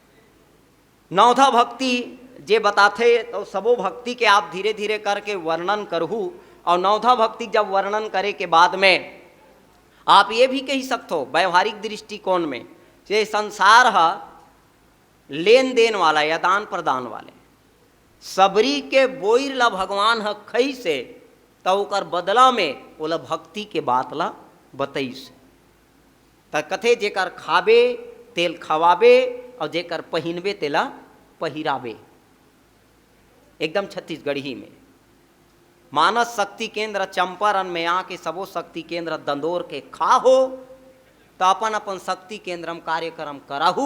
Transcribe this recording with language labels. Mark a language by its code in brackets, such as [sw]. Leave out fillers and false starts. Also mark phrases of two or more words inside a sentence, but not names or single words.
[hne] नौधा भक्ति जे बताते तो सबो भक्ति के आप धीरे धीरे करके वर्णन करहू। और नौधा भक्ति जब वर्णन करे के बाद में आप ये भी कही सकते हो व्यवहारिक दृष्टिकोण में ये संसार है लेन देन वाला या दान प्रदान वाले। सबरी के बोइर ला भगवान है खई से तो ओकर बदला में ओला भक्ति के बात ला बतईस। त कथे जेकर खाबे तेल खवाबे और जेकर पहिनबे तेला पहिराबे। एकदम छत्तीसगढ़ी में मानस शक्ति केंद्र चंपारण में आके सबो शक्ति केंद्र दंदोर के खाहो तो अपन अपन शक्ति केंद्र में कार्यक्रम कराहू।